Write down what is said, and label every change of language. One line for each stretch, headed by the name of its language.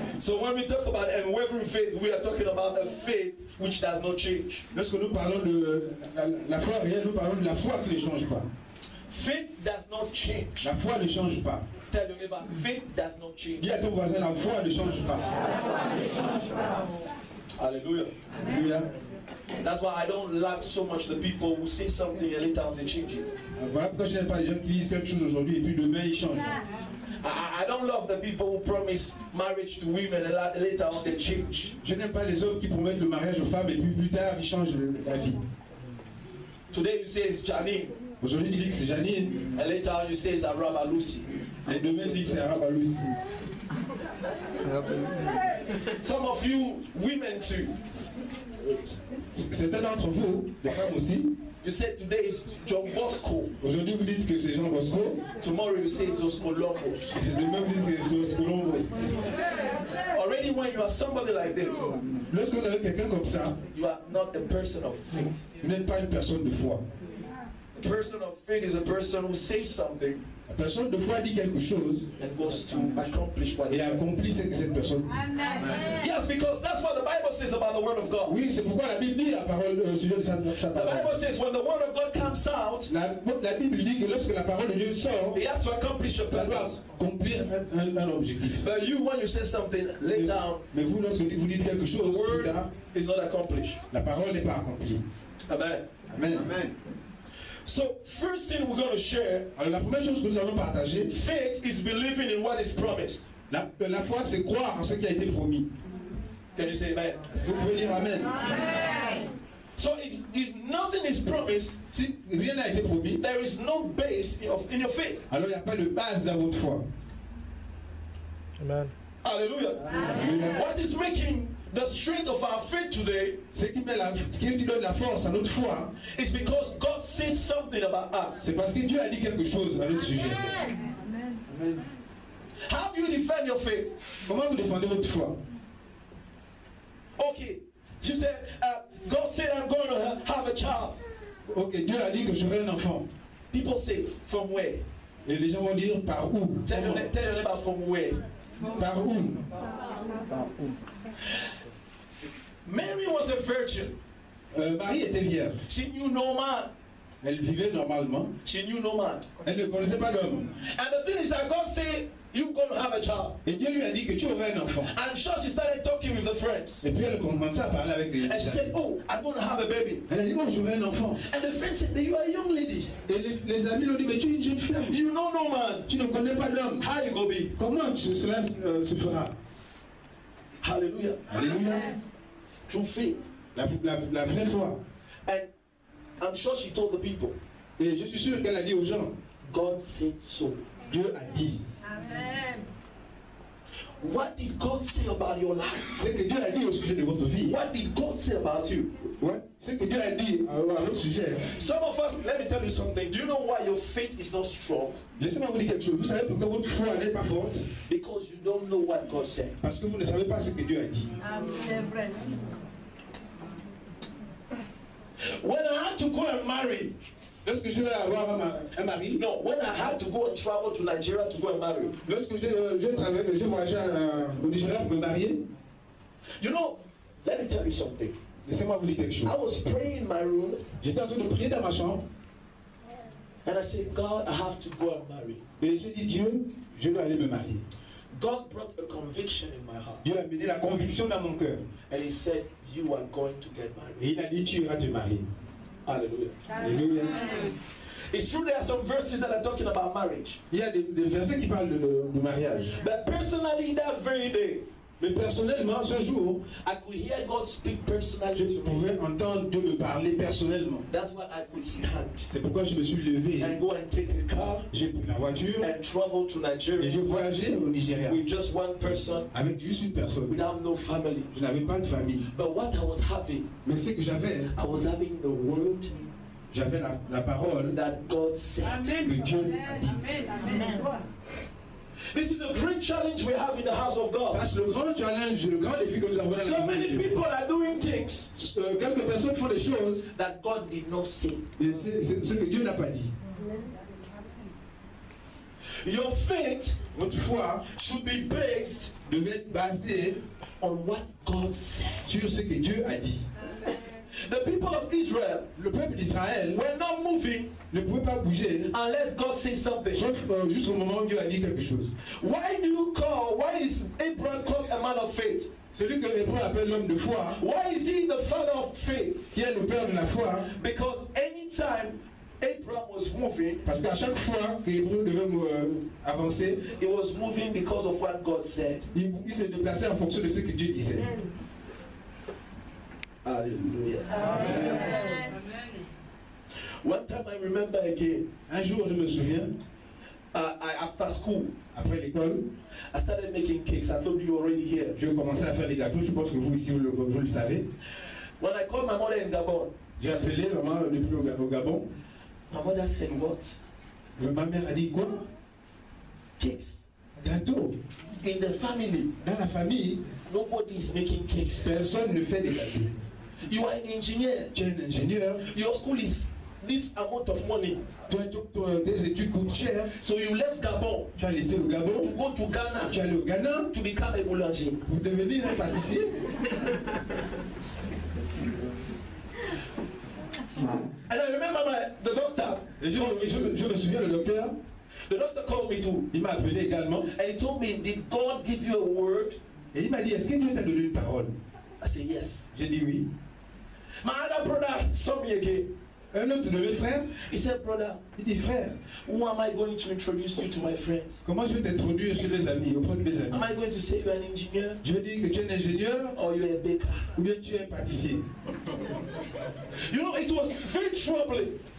English: So when we talk about unwavering faith, we are talking about a faith which does not change.
French: Lorsque nous parlons de la foi réelle, nous parlons de la foi qui ne change pas.
English: Faith does not change.
French: La foi ne change pas.
English: Tell your neighbor, faith does not change.
French: Dis à ton voisin, la foi ne change pas.
English: Hallelujah.
French: Alléluia.
English: That's why I don't like so much the people who say something and later on they change it.
French: Voilà pourquoi je n'aime pas les gens qui disent quelque chose aujourd'hui et puis demain ils changent.
English: I don't love the people who promise marriage to women and later on they change.
French: Je n'aime pas les hommes qui promettent le mariage aux femmes et puis plus tard ils changent la vie.
English: Today you say it's Janine,
French: Aujourd'hui tu dis que c'est Janine
English: and later on you say it's Araba Lucy.
French: et demain tu dis que c'est Arabe Alouz.
English: Some of you women too,
French: Certains d'entre vous, les femmes aussi,
English: you say today is John Bosco,
French: aujourd'hui vous dites que c'est Jean Bosco,
English: tomorrow you say it's Osco Lobos.
French: demain vous dites que c'est Colombos.
English: Already when you are somebody like this,
French: Lorsque vous avez quelqu'un comme ça,
English: you are not a person of faith.
French: vous n'êtes pas une personne de foi.
English: A person of faith is a person who says something
French: La personne de foi dit quelque chose
English: and goes to accomplish what
French: et
English: he says.
French: accomplit ce que cette personne dit.
English: Yes, because that's what the Bible says about the Word of God.
French: Oui, c'est pourquoi la Bible dit la parole au sujet de sa
English: The
French: parole.
English: Bible says when the Word of God comes out,
French: La Bible dit que lorsque la parole de Dieu sort,
English: He has to accomplish a
French: ça doit
English: purpose.
French: accomplir un objectif.
English: But you, when you say something later on,
French: Mais vous, lorsque vous dites quelque
English: the
French: chose, plus
English: Word
French: tard,
English: is not accomplished.
French: la parole n'est pas accomplie.
English: Amen.
French: Amen. Amen.
English: So, first thing we're going to share,
French: Alors la première chose que nous allons partager,
English: faith is believing in what is promised.
French: la foi c'est croire en ce qui a été promis.
English: Can you say amen?
French: Est-ce que vous pouvez dire Amen?
English: So, if nothing is promised,
French: Si rien n'a été promis,
English: there is no base in your faith.
French: alors il n'y a pas de base dans votre foi.
English: Amen. Hallelujah.
French: Alléluia.
English: What is making the strength of our faith today
French: Ce qui donne la force à notre foi,
English: is because God said something about us.
French: c'est parce que Dieu a dit quelque chose à notre sujet.
English: How do you defend your faith?
French: Comment vous défendez votre foi?
English: Okay, you said, God said I'm going to have a child.
French: Ok, Dieu a dit que j'aurai un enfant.
English: People say, from where?
French: Et les gens vont dire par où?
English: Tell your
French: Comment?
English: neighbor from where?
French: Par où?
English: Mary was a virgin.
French: Marie était vierge.
English: She knew no man.
French: Elle vivait normalement.
English: She knew no man.
French: Elle ne connaissait pas d'homme.
English: And the thing is that God said, you're going to have a child.
French: Et Dieu lui a dit que tu aurais un enfant.
English: I'm sure she started talking with the friends.
French: Et puis elle commençait à parler avec les
English: And she said, oh, I'm going to have a baby.
French: Elle a dit, oh, j'aurai un enfant.
English: And the friends said, you are a young lady.
French: Et les amis lui ont dit, mais tu es une jeune femme.
English: You know no man.
French: Tu ne connais pas d'homme.
English: How you going to be?
French: Comment cela se fera?
English: Hallelujah.
French: Alléluia.
English: Through faith.
French: La vraie foi.
English: And I'm sure she told the people,
French: Et je suis sûr qu'elle a dit aux gens,
English: God said so.
French: Dieu a dit.
English: Amen. What did God say about your life?
French: Ce que Dieu a dit au sujet de votre vie.
English: What did God say about you?
French: Ouais. Ce que Dieu a dit à votre sujet.
English: Some of us, let me tell you something. Do you know why your faith is not strong?
French: Laissez-moi vous dire quelque chose. Vous savez pourquoi votre foi n'est pas forte?
English: Because you don't know what God said.
French: Parce que vous ne savez pas ce que Dieu a dit. C'est vrai.
English: When I had to go and marry,
French: Lorsque je vais avoir un mari,
English: no, when I had to go and travel to Nigeria to go and marry,
French: lorsque je voyageais au Nigeria pour me marier,
English: you know, let me tell you something.
French: laissez-moi vous dire quelque chose.
English: I was praying in my room
French: J'étais en train de prier dans ma chambre
English: and I said, God, I have to go and marry.
French: et j'ai dit, Dieu, je dois aller me marier.
English: God brought a conviction in my heart.
French: Dieu a amené la conviction dans mon cœur.
English: And he said, you are going to get married.
French: Et il a dit, tu iras te marier.
English: Hallelujah.
French: Alléluia.
English: It's true there are some verses that are talking about marriage.
French: Il y a des versets qui parlent de mariage.
English: But personally, that very day,
French: Mais personnellement, ce jour,
English: I could hear God speak personally
French: je
English: to me.
French: pouvais entendre Dieu me parler personnellement.
English: That's why I could stand
French: C'est pourquoi je me suis levé.
English: and go and take a car
French: J'ai pris la voiture
English: and travel to
French: et
English: Nigeria
French: je voyageais au Nigeria
English: with just one person
French: avec juste une personne.
English: without no family.
French: Je n'avais pas de famille.
English: But what I was having,
French: Mais ce que j'avais,
English: I was having the word
French: j'avais la parole
English: that God said.
French: que Dieu a dit.
English: This is a great challenge we have in the house of God.
French: Ça, c'est le grand challenge, le grand défi que nous avons dans la
English: So
French: vie
English: many
French: de Dieu.
English: people are doing things
French: Quelques personnes font des choses
English: that God did not say.
French: et c'est ce que Dieu n'a pas dit.
English: Your faith
French: Votre foi
English: should be based
French: devait être basée
English: on what God said.
French: sur ce que Dieu a dit.
English: The people of Israel
French: Le peuple d'Israël
English: were not moving
French: ne pouvait pas bouger,
English: unless God says something.
French: sauf juste au moment où Dieu a dit quelque chose.
English: Why is Abraham called a man of faith?
French: Celui que Hébreu appelle l'homme de foi,
English: Why is he the father of faith?
French: qui est le père de la foi,
English: Because anytime Abraham was moving,
French: parce qu'à chaque fois que Hébreu devait avancer,
English: he was moving because of what God said.
French: il se déplaçait en fonction de ce que Dieu disait.
English: Hallelujah. Amen. One time I remember again,
French: Un jour, je me souviens,
English: after school,
French: après l'école,
English: I started making cakes. I told you already here.
French: je commençais à faire des gâteaux. Je pense que vous ici, vous le savez.
English: When I called my mother in Gabon,
French: J'ai appelé maman depuis au Gabon.
English: my mother said, what?
French: Ma mère a dit quoi?
English: Cakes.
French: Gâteau.
English: In the family,
French: Dans la famille,
English: nobody is making cakes.
French: personne ne fait des gâteaux.
English: You are an engineer.
French: Tu es un ingénieur.
English: Your school is this amount of money.
French: Tes études coûtent cher.
English: So you left Gabon
French: Tu as laissé le
English: to
French: Gabon.
English: go to Ghana
French: Tu es allé au Ghana
English: to become a boulanger.
French: pour devenir un pâtissier.
English: And I remember the doctor.
French: Et je me souviens, le docteur,
English: The doctor called me too.
French: il m'a appelé également.
English: And he told me, did God give you a word?
French: Et il m'a dit, est-ce que Dieu t'a donné une parole?
English: I said, yes.
French: J'ai dit oui.
English: My other brother saw me again.
French: Un autre de mes frères,
English: He said, brother,
French: il dit, frère,
English: who am I going to introduce you to my friends?
French: comment je vais t'introduire chez mes amis, auprès de mes amis?
English: Am I going to say you're an engineer
French: Je vais dire que tu es un ingénieur
English: or you're a baker?
French: ou bien tu es un pâtissier.
English: You know, it was very troubling.